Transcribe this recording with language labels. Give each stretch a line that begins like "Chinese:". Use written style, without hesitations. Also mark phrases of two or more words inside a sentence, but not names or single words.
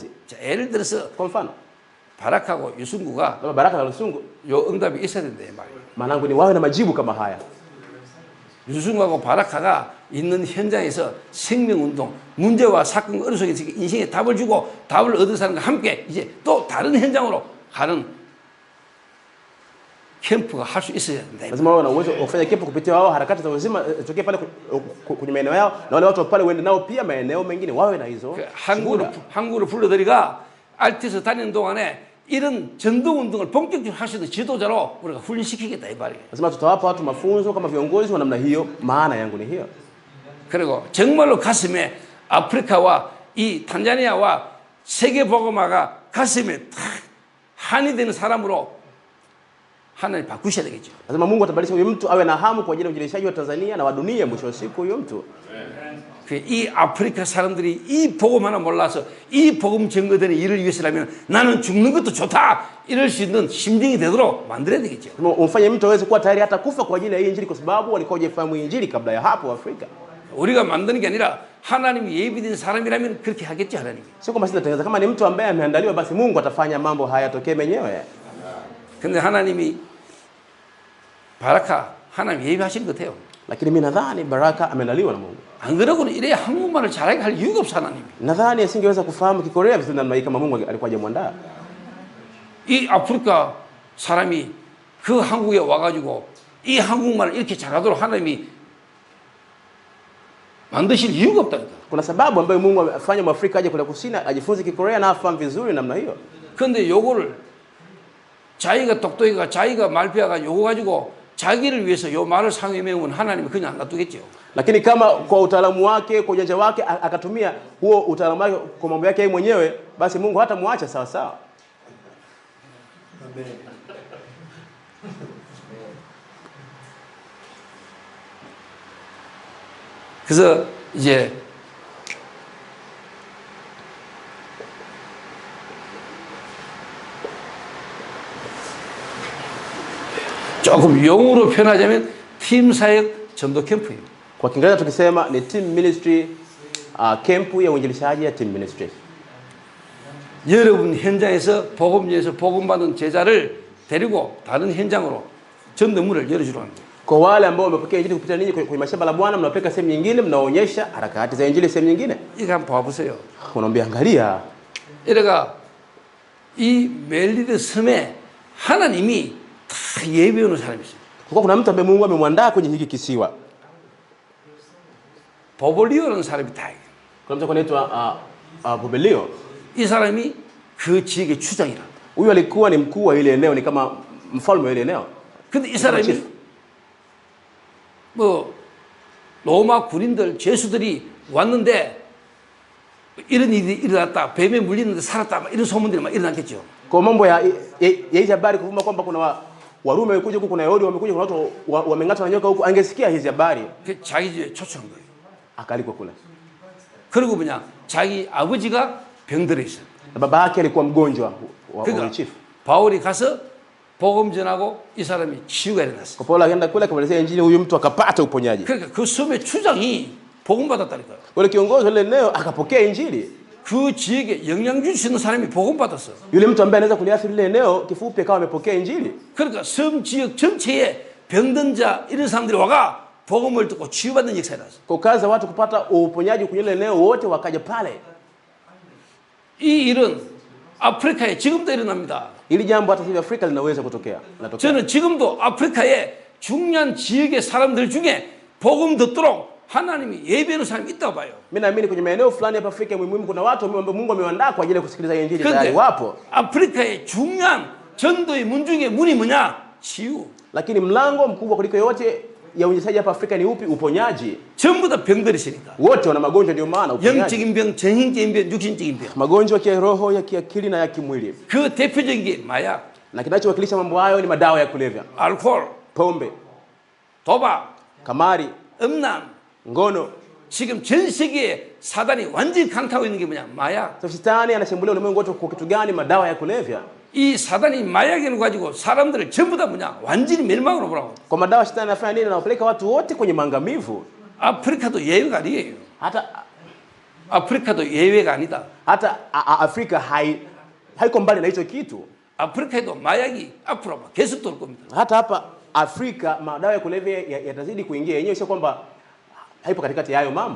Korean: 자, 예를 들어서
Swahili: Kwa mfano,
Korean: 바락하고 유승구가
Swahili: kama Baraka na Lusungu,
Korean: 요 응답이 있어야 된다 이 말이에요.
Swahili: maanangu ni wawe na majibu kama haya.
Korean: 유승구하고 바락하가 있는 현장에서 생명운동, 문제와 사건 어느 속에서 인생에 답을 주고 답을 얻은 사람과 함께 이제 또 다른 현장으로 가는 캠프가 할 수 있어야 된다.
Swahili: Lazima wawe na uwezo wa kufanya kipo kupitia wao harakati za uzima tokee pale kwenye maeneo yao, na wale watu pale waende nao pia maeneo mengine wawe na hizo.
Korean: 한국으로 불러들이가 알티에서 다니는 동안에 이런 전도 운동을 본격적으로 할 수 있는 지도자로 우리가 훈련시키겠다 이 말이에요.
Swahili: Lazima tutawapa watu mafunzo kama viongozi wa namna hiyo. Maana yangu ni hiyo.
Korean: 그리고 정말로 가슴에 아프리카와 이 탄자니아와 세계 복음화가 가슴에 탁 한이 되는 사람으로 하나님 바꾸셔야 되겠죠.
Swahili: Lazima Mungu atabadilisha huyo mtu awe na hamu kwa ajili ya uinjilishaji wa Tanzania na wa dunia mwisho wa siku huyo mtu.
Korean: 이 아프리카 사람들이 이 복음 하나 몰라서 이 복음 증거되는 일을 위해서라면 나는 죽는 것도 좋다 이럴 수 있는 심정이 되도록 만들어야 되겠죠.
Swahili: Umfanye mtu aweze kuwa tayari hata kufa kwa ajili ya hii injili kwa sababu walikuwa hawajafahamu injili kabla ya hapo Afrika.
Korean: 우리가 만드는 게 아니라 하나님이 예비된 사람이라면 그렇게 하겠지 하나님이.
Swahili: Sio kwamba sisi tunatengeneza, kama ni mtu ambaye ameandaliwa basi Mungu atafanya mambo haya yatokee mwenyewe.
Korean: 근데 하나님이 바라카 하나님 예비하신 것 같아요.
Swahili: Lakini mimi nadhani Baraka ameandaliwa na Mungu.
Korean: 안 그러고는 이래 한국말을 잘하게 할 이유가 없어 하나님이.
Swahili: Nadhani asingeweza kufahamu Kikorea vizuri namna hii kama Mungu alikuwa hajamwandaa.
Korean: 이 아프리카 사람이 그 한국에 와가지고 이 한국말을 이렇게 잘하도록 하나님이 만드실 이유가 없다니까.
Swahili: Kuna sababu ambayo Mungu amefanya Mwafrika aje kule kusini ajifunze Kikorea na afahamu vizuri namna hiyo.
Korean: 그런데 요거를 자기가 똑똑이가 자기가 말피아가 요거 가지고 자기를 위해서 요 말을 상에 메우면 하나님이 그냥 안 놔두겠죠.
Swahili: Lakini kama kwa utaalamu wake, kwa ujanja wake akatumia huo utaalamu wake kwa mambo yake yeye mwenyewe, basi Mungu hatamwacha sawa sawa.
Korean: 그래서 이제 조금 영어로 표현하자면 팀 사역 전도 캠프예요.
Swahili: Kwa Kiingereza tukisema ni
English: team ministry,
Swahili: camp ya uinjilishaji ya
English: team ministry.
Korean: 여러분 현장에서 복음에서 복음받은 제자를 데리고 다른 현장으로 전도문을 열어주러 하는 거예요.
Swahili: Kwa wale ambao wamepokea injili kupitia ninyi kwenye mashamba la Bwana, mnapeleka sehemu nyingine, mnaonyesha harakati za injili sehemu nyingine.
Korean: 이거 한번 봐보세요.
Swahili: Unaambia angalia,
Korean: 이래가 이 멜리드 섬에 하나님이 다 예배하는 사람이 있어요.
Swahili: kwa kuna mtu ambaye Mungu amemwandaa kwenye hiki kisiwa.
Korean: 보볼리오라는 사람이 다 있어요.
Swahili: Kuna mtu anaitwa Publio.
Korean: 이 사람이 그 지역의 추장이라.
Swahili: Huyu alikuwa ni mkuu wa ile eneo, ni kama mfalme wa ile eneo.
Korean: 근데 이 사람이 뭐 로마 군인들 죄수들이 왔는데 이런 일이 일어났다, 뱀에 물리는데 살았다, 막 이런 소문들이 막 일어났겠죠.
Swahili: Kwa mambo ya hizi habari kuvuma kwamba kuna Warumi wamekuja huku, kuna Wayahudi wamekuja, kuna watu wameng'atwa na nyoka huku, angesikia hizi habari
Korean: 그 자기 집에 초청한 거예요.
Swahili: akalikwa kule.
Korean: 그리고 뭐냐, 자기 아버지가 병들어 있어요.
Swahili: Na baba yake alikuwa mgonjwa wa
Korean: 그러니까
Swahili: chief.
Korean: 바울이 가서 복음 전하고 이 사람이 치유가 일어났어요.
Swahili: Kwa Paulo akaenda kule akamwelezea injili, huyu mtu akapata uponyaji.
Korean: 그러니까 그 섬의 추장이 복음 받았다니까요.
Swahili: Yule kiongozi wa ile eneo akapokea injili.
Korean: 그 지역에 영향 줄 수 있는 사람이 복음 받았어.
Swahili: Yule mtu ambaye anaweza kuliathiri ile eneo kifupi akawa amepokea injili.
Korean: 그러니까 섬 지역 전체에 병든 자 이런 사람들이 와가 복음을 듣고 치유받는 역사가 났어.
Swahili: Kwa kazi za watu kupata uponyaji kwenye ile eneo, wote wakaja pale.
Korean: 이 일은 아프리카에 지금도 일어납니다.
Swahili: Hili jambo hata hivi Afrika linaweza kutokea. Linatokea.
Korean: 저는 지금도 아프리카에 중요한 지역의 사람들 중에 복음 듣도록 하나님이 예배하는 사람이 있다고 봐요.
Swahili: Mimi naamini kwenye maeneo fulani hapa Afrika muhimu kuna watu ambao Mungu amewaandaa kwa ajili ya kusikiliza injili,
Korean: 그런데
Swahili: tayari wapo.
Korean: 아프리카의 중요한 전도의 문 중에 문이 뭐냐? 치유.
Swahili: Lakini mlango mkubwa kuliko yote ya uinjilishaji hapa Afrika ni upi? Uponyaji.
Korean: 전부 다 병들이 있으니까.
Swahili: Wote wana magonjwa, ndio maana uponyaji.
Korean: 영적인 병, 정신적인 병, 육신적인 병.
Swahili: Magonjwa ya kiroho, ya kiakili na ya kimwili.
Korean: 그 대표적인 게 마약,
Swahili: Na kinachowakilisha mambo hayo ni madawa ya kulevya,
Korean: 알코올,
Swahili: pombe,
Korean: 도박,
Swahili: kamari,
Korean: 음란.
Swahili: ngono.
Korean: 지금 전 세계에 사단이 완전히 강타하고 있는 게 뭐냐? 마약.
Swahili: Sasa shetani anashambulia ulimwengu wote kwa kitu gani? Madawa ya kulevya.
Korean: 이 사단이 마약을 가지고 사람들을 전부 다 뭐냐? 완전히 멸망으로 보라고.
Swahili: Kwa madawa shetani anafanya nini? Anawapeleka watu wote kwenye maangamivu.
Korean: 아프리카도 예외가 아니에요.
Swahili: Hata
Korean: 아프리카도 예외가 아니다.
Swahili: Afrika haiko mbali na hicho kitu.
Korean: 아프리카에도 마약이 앞으로 막 계속 돌 겁니다.
Swahili: Hata hapa Afrika madawa ya kulevya yatazidi kuingia yenyewe, sio kwamba haipo katikati ya hayo mambo.